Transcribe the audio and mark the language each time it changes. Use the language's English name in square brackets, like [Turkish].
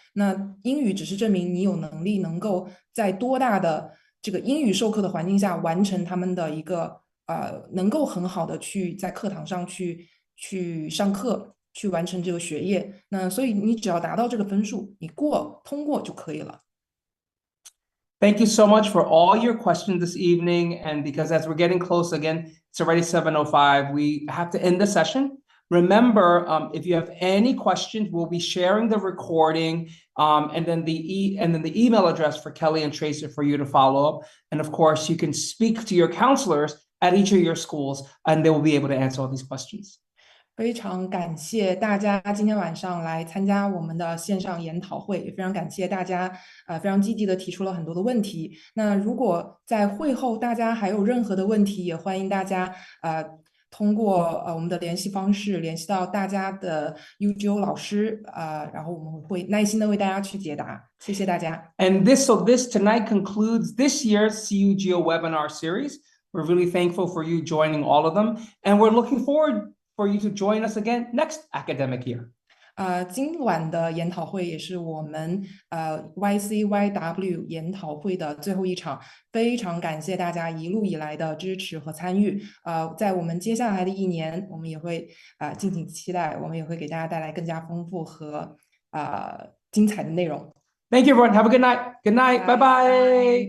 [Chinese] 那英语只是证明你有能力能够在多大的这个英语授课的环境下完成他们的一个能够很好的去在课堂上去上课，去完成这个学业。那所以你只要达到这个分数，你通过就可以了。 [English] Thank you so much for all your questions this evening. And because as we're getting close again, it's already 7:05, we have to end the session. Remember, if you have any questions, we'll be sharing the recording and then the email address for Kelli and Tracy for you to follow up. And of course, you can speak to your counselors at each of your schools, and they will be able to answer all these questions. [Chinese] 非常感谢大家今天晚上来参加我们的线上研讨会，也非常感谢大家非常积极的提出了很多的问题。那如果在会后大家还有任何的问题，也欢迎大家通过我们的联系方式联系到大家的 UGO 老师然后我们会耐心的为大家去解答。谢谢大家。 [English] And this tonight concludes this year's CUGO webinar series. We're really thankful for you joining all of them, and we're looking forward for you to join us again next academic year. [Chinese] 今晚的研讨会也是我们YCYW 研讨会的最后一场，非常感谢大家一路以来的支持和参与。在我们接下来的一年，我们也会敬请期待，我们也会给大家带来更加丰富和精彩的内容。 [English] Thank you, everyone. Have a good night. Good night. Bye bye.